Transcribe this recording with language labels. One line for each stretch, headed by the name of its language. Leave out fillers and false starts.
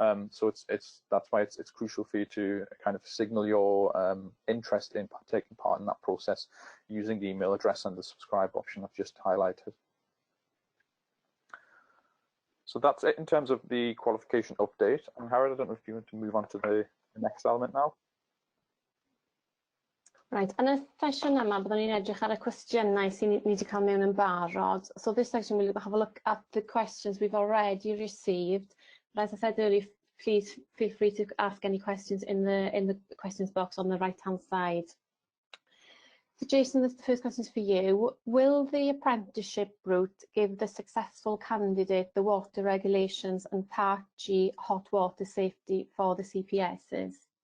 English: So that's why it's crucial for you to kind of signal your interest in taking part in that process using the email address and the subscribe option I've just highlighted. So that's it in terms of the qualification update. And Harald, I don't know if you want to move on to the next element now. Right,
Welsh: yn y sesiwn yma, byddwn ni'n edrych ar y cwestiynau sy'n ni wedi cael mewn yn barod.
English: So this section we'll have a look at the questions we've already received. But as I said earlier, please feel free to ask any questions in the questions box on the right-hand side. So Jason, the first question is for you. Will the apprenticeship route give the successful candidate the water regulations and Part G hot water safety for the CPSs?